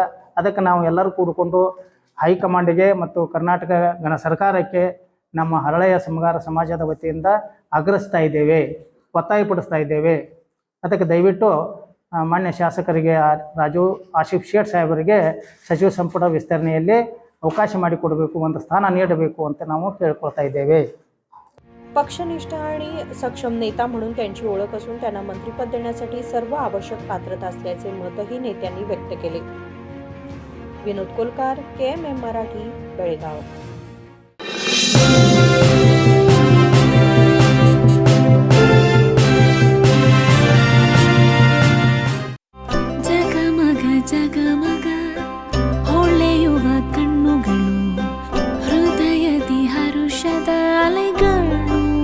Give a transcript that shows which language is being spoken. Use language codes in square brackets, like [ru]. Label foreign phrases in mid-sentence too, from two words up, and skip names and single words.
[kn] ಅದಕ್ಕೆ ನಾವು ಎಲ್ಲರೂ ಕೂಡಿಕೊಂಡು ಹೈಕಮಾಂಡಿಗೆ ಮತ್ತು ಕರ್ನಾಟಕ ಗಣ ಸರ್ಕಾರಕ್ಕೆ ನಮ್ಮ ಹರಳಯ್ಯ ಸಮಗಾರ ಸಮಾಜದ ವತಿಯಿಂದ ಆಗ್ರಹಿಸ್ತಾ ಇದ್ದೇವೆ, ಒತ್ತಾಯಪಡಿಸ್ತಾ ಇದ್ದೇವೆ. ಅದಕ್ಕೆ ದಯವಿಟ್ಟು ಮಾನ್ಯ ಶಾಸಕರಿಗೆ ರಾಜು ಆಸಿಫ್ ಶೇಟ್ ಸಾಹೇಬರಿಗೆ सचिव ಸಂಪುಟ ವಿಸ್ತರಣೆಯಲ್ಲಿ ಅವಕಾಶ ಮಾಡಿಕೊಡಬೇಕು, ಒಂದು ಸ್ಥಾನ ನೀಡಬೇಕು ಅಂತ ನಾವು ಕೇಳ್ಕೊಳ್ತಾ ಇದ್ದೇವೆ. [mr] पक्षनिष्ठ आणि सक्षम नेता म्हणून त्यांची ओळख असून त्यांना मंत्रिपद देण्यासाठी सर्व आवश्यक पात्रता असल्याचे मतही नेत्यांनी व्यक्त केले. विनोद कोलकार, KMM मराठी, बेळगाव. [kn] ಜಗಮಗ ಜಗಮಗ ಹೊಳೆಯುವ ಕಣ್ಣುಗಳು, ಹೃದಯದಿ ಹರುಷದ ಅಲೆಗಳು.